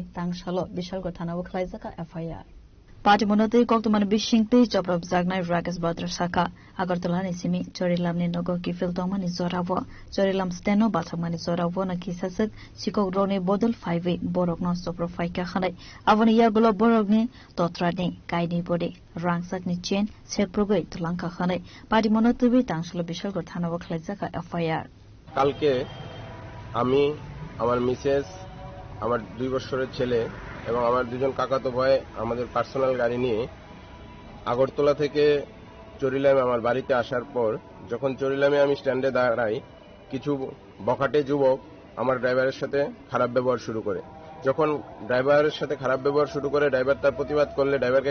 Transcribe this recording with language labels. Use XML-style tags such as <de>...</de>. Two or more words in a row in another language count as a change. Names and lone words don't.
<trp>Tangshalo Bishal Gotanawo Klai Zaka FIR Party Monote Koktuman Bishingti Joprob Zagnai Rakesh Badra Saka Agartala Nisimi Chorilam ni Nogo Kifil Tongmani Zorawo Chorilam Steno Batamani Zorawo na Kisasuk Sikok Rone Bodol 5 Borokno Sopro Faika Khanai Avani Yagulo Borogni Totrani Kaini Bode Rangsak ni Chen Seprogoi Tulanka Khanai Party Monote Tangshalo Bishal Gotanawo Klai Zaka FIR</trp> <bn>কালকে আমি আমার মিসেস আমার 2 বছরের ছেলে এবং আমার দুজন কাকাতো ভাই আমাদের পার্সোনাল গাড়ি নিয়ে আগরতলা থেকে চরিলামে আমার বাড়িতে আসার পর যখন চরিলামে আমি স্ট্যান্ডে দাঁড়াই কিছু বখাটে যুবক আমার ড্রাইভারের সাথে খারাপ ব্যবহার শুরু করে যখন ড্রাইভারের সাথে খারাপ ব্যবহার শুরু করে ড্রাইভার তার প্রতিবাদ করলে ড্রাইভারকে</bn>